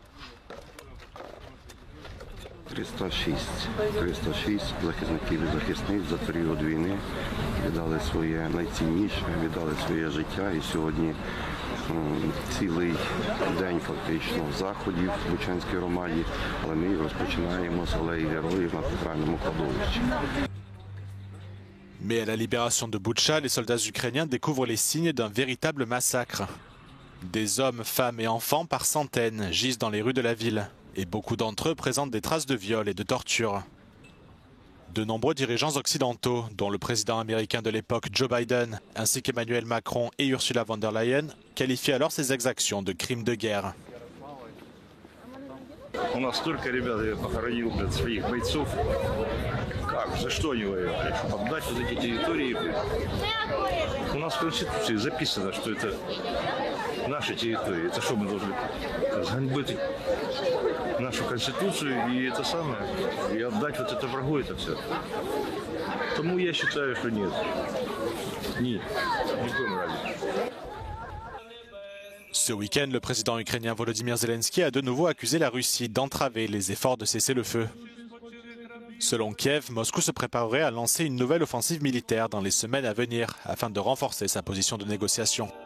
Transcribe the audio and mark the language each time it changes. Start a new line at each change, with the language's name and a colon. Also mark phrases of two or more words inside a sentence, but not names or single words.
Ukrainian: 306 захисників і захисниць за період війни віддали своє найцінніше, віддали своє життя. І сьогодні цілий день фактично заходів в Бучанській громаді, але ми розпочинаємо з алеї героїв на центральному кладовищі.
French: Mais à la libération de Boutcha, les soldats ukrainiens découvrent les signes d'un véritable massacre. Des hommes, femmes et enfants par centaines gisent dans les rues de la ville, et beaucoup d'entre eux présentent des traces de viol et de torture. De nombreux dirigeants occidentaux, dont le président américain de l'époque Joe Biden, ainsi qu'Emmanuel Macron et Ursula von der Leyen, qualifient alors ces exactions de crimes de guerre.
Russian: У нас столько ребят похоронил, блядь, своих бойцов. Как? За что они воевали? Чтобы отдать вот эти территории? У нас в Конституции записано, что это нашей территории. Это что мы должны ганьбить нашу конституцию и это самое, и отдать вот это врагу это все. Тому я считаю, что нет. Нет, ни в коем разе.
French: Ce week-end, le président ukrainien Volodymyr Zelensky a de nouveau accusé la Russie d'entraver les efforts de cesser le feu. Selon Kiev, Moscou se préparerait à lancer une nouvelle offensive militaire dans les semaines à venir afin de renforcer sa position de négociation.